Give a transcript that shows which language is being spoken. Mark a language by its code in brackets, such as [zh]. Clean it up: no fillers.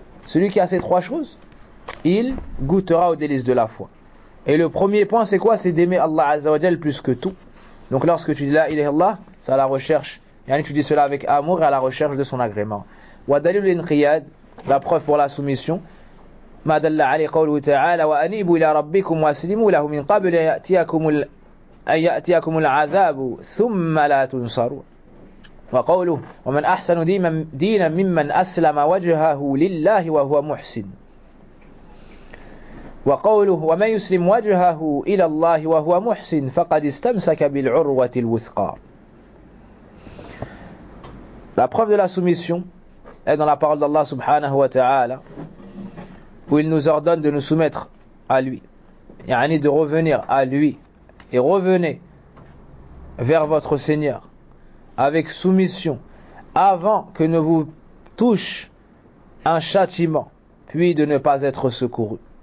[fr] Celui qui a ces trois choses, il goûtera aux délices de la foi. Et le premier point, c'est quoi? C'est d'aimer Allah Azza wa Jal plus que tout. Donc lorsque tu dis la ilaha illallah, c'est à la recherche. Et tu dis cela avec amour et à la recherche de son agrément. [ar] Wa dalil al-inqiyad, [fr] la preuve pour la soumission. [ar] ما دل عليه قوله تعالى وأنيبوا إلى ربكم وأسلموا له من قبل أن يأتيكم العذاب ثم لا تنصرون وقوله ومن أحسن دينا ممن أسلم وجهه لله وهو محسن وقوله ومن يسلم وجهه إلى الله وهو محسن فقد استمسك بالعروة الوثقى. [fr] La preuve de la soumission est dans la parole d'Allah subhanahu wa ta'ala où il nous ordonne de nous soumettre à lui, yani de revenir à lui, et revenez vers votre Seigneur avec soumission, avant que ne vous touche un châtiment, puis de ne pas être secouru.